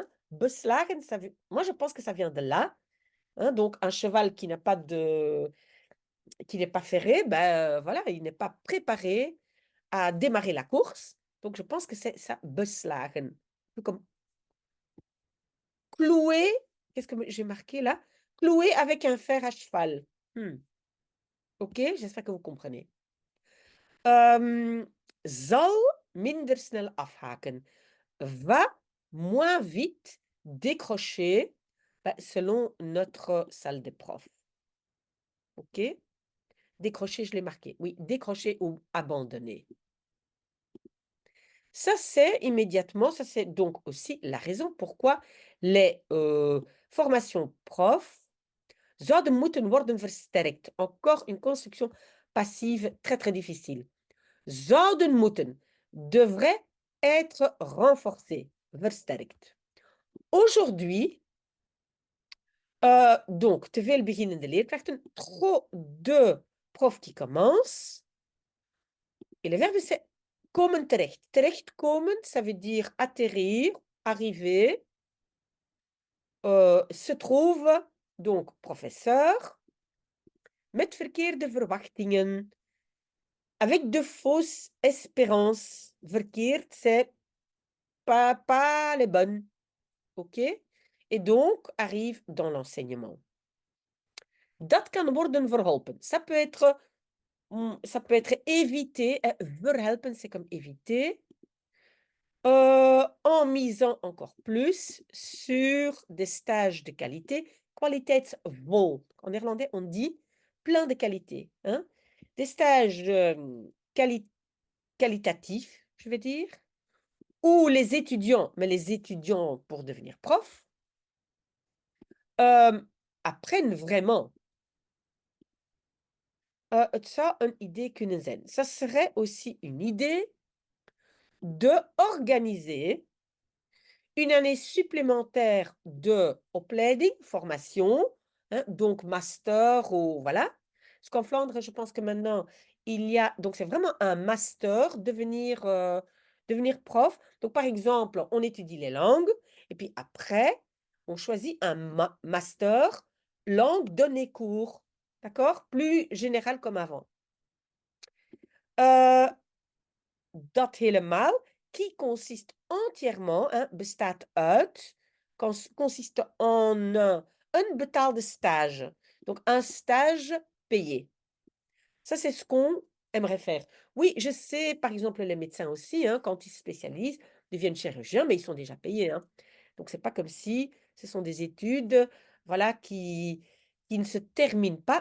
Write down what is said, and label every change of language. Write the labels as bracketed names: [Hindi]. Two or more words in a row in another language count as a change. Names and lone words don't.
[French] Beslagen, moi je pense que ça vient de là, hein, donc un cheval qui n'est pas ferré, ben voilà, il n'est pas préparé à démarrer la course. Donc, je pense que c'est ça, beslagen. Un peu comme clouer, qu'est-ce que j'ai marqué là? Clouer avec un fer à cheval. OK, j'espère que vous comprenez. [Dutch] Zal minder snel afhaken. [French] Va moins vite décrocher, bah, selon notre salle de prof. OK? Décrocher, je l'ai marqué. Oui, décrocher ou abandonner. Ça, c'est donc aussi la raison pourquoi les formations profs [Dutch] zouden moeten worden versterkt. [French] Encore une construction passive très, très difficile. [Dutch] Zouden moeten, [French] devrait être renforcé, versterkt. Aujourd'hui, donc, [Dutch] te veel beginnende leerkrachten, [French] trop de profs qui commencent. Et le verbe, c'est [Dutch] komen terecht. [French] Terechtkomen, ça veut dire atterrir, arriver. Se trouve donc professeur [Dutch] met verkeerde verwachtingen, [French] avec de fausses espérances. Verkeerd, c'est pas les bonnes. OK? Et donc arrive dans l'enseignement. [Dutch] Dat kan worden verholpen. [French] Ça peut être évité. Verhelpen, c'est comme éviter. En misant encore plus sur des stages de qualité, kwaliteitsvol. En néerlandais, on dit plein de qualité. Hein? Des stages qualitatif, je vais dire, ou les étudiants, mais les étudiants pour devenir prof, apprennent vraiment. [Dutch] Het zou een idee kunnen zijn. [French] Ça serait aussi une idée de organiser une année supplémentaire de opleiding, formation, hein, donc master ou voilà. Parce qu'en Flandre, je pense que maintenant, il y a donc c'est vraiment un master, devenir prof. Donc par exemple, on étudie les langues et puis après, on choisit un master langue donnée cours, d'accord? Plus général comme avant. [Dutch] Heu Dat helemaal, [French] qui consiste entièrement, hein, [Dutch] bestaat uit, [French] consiste en [Dutch] een betaalde stage. [French] Donc un stage payé. Ça, c'est ce qu'on aimerait faire. Oui, je sais, par exemple, les médecins aussi, hein, quand ils se spécialisent, deviennent chirurgiens, mais ils sont déjà payés, hein. Donc c'est pas comme si ce sont des études, voilà, qui ne se terminent pas.